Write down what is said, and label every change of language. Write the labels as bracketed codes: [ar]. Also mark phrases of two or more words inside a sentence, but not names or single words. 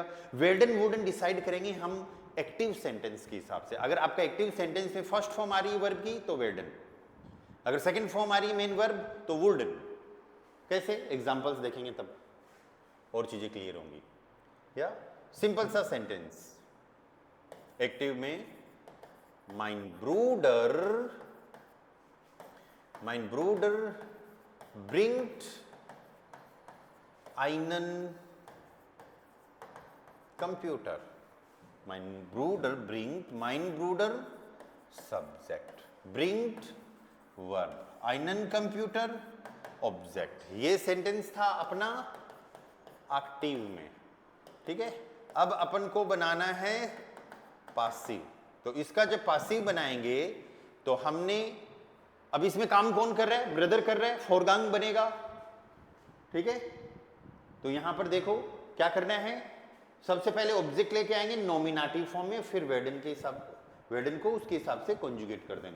[de] werden wurden [hi] डिसाइड करेंगे हम [en] active sentence [hi] के हिसाब से। अगर आपका [en] active sentence [hi] में [en] first form [hi] आ रही है वर्ब की तो वेडन, अगर [en] second form [hi] आ रही है [en] main verb [hi] तो वुडन। कैसे? एग्जांपल्स देखेंगे तब और चीजें क्लियर होंगी। या सिंपल सा सेंटेंस, एक्टिव में [de] mein Bruder bringt einen Computer. Mein Bruder subject, bringt verb, einen Computer object। [hi] ये सेंटेंस था अपना एक्टिव में। ठीक है, अब अपन को बनाना है पासिव। तो इसका जब पासिव बनाएंगे तो हमने, अब इसमें काम कौन कर रहा है? ब्रदर कर रहा है, फोरगांग बनेगा। ठीक है, तो यहां पर देखो क्या करना है, सबसे पहले ऑब्जेक्ट लेके आएंगे [en] nominative form [hi] में, फिर वेडन के हिसाब, वेडन को उसके हिसाब से कॉन्जुगेट कर देंगे।